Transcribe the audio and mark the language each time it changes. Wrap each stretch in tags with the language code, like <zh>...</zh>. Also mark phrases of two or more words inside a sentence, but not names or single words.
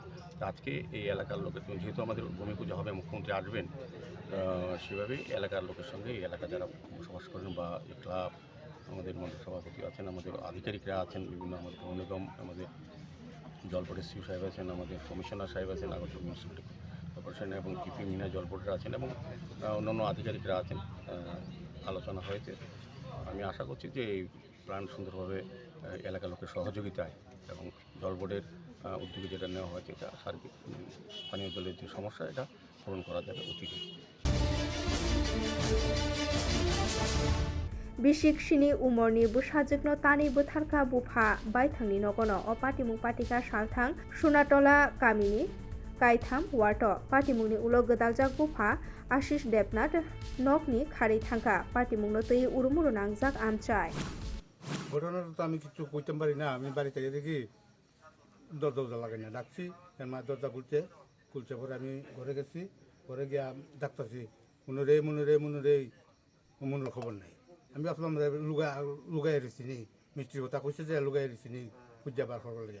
<bn>আজকে এই এলাকার লোকের যেহেতু আমাদের ভূমি পূজা হবে, মুখ্যমন্ত্রী আসবেন, সেভাবেই এলাকার লোকের সঙ্গে এই এলাকা যারা বসবাস করেন বা এই ক্লাব, আমাদের মন্ডল সভাপতি আছেন, আমাদের আধিকারিকরা আছেন, বিভিন্ন আমাদের পৌর নিগম, আমাদের জল বোর্ডের সিও সাহেব আছেন, আমাদের কমিশনার সাহেব আছেন, আগরতলা মিউনিসিপ্যালিটি কর্পোরেশন এবং কিপি মিনা জল বোর্ডের আছেন এবং অন্যান্য আধিকারিকরা আছেন। আলোচনা হয়েছে। আমি আশা করছি যে এই প্ল্যান সুন্দরভাবে এলাকার লোকের সহযোগিতায় এবং জল বোর্ডের উদ্যোগে যেটা নেওয়া হয়েছে, এটা সার্বিক পানীয় জলের যে সমস্যা এটা পূরণ করা যাবে অতীতে।</bn> <trp>बिसिकसिनि उमरनि बुसाजोगनो तानि बुथारखा बुफा बायथांनि नगन अ पाटिमुं पाटिका सालथां सुनातला गामिनि कायथाम वार्ड पाटिमुंनि उलो गोदालजाक बुफा आशिष देबनाथ नकनि खारै थांखा पाटिमुंनो तै उरुमुरु नांजाक आमचाय।</trp> <bn>ঘটনাটা তো আমি কিছু কইতে পারি না, আমি বাড়ি থেকে দেখি দরজা লাগাই না ডাকছি এর মা দরজা খুলছে পরে আমি ঘরে গেছি, ঘরে গিয়া ডাকতেছি মনুরে মনুর খবর নাই। আমি ভাবলাম লুগাই এসেছি নি, মিষ্টির কথা কইছে যে লুগাই এসেছি নি খুঁজে বার করবার লাগিয়া।</bn>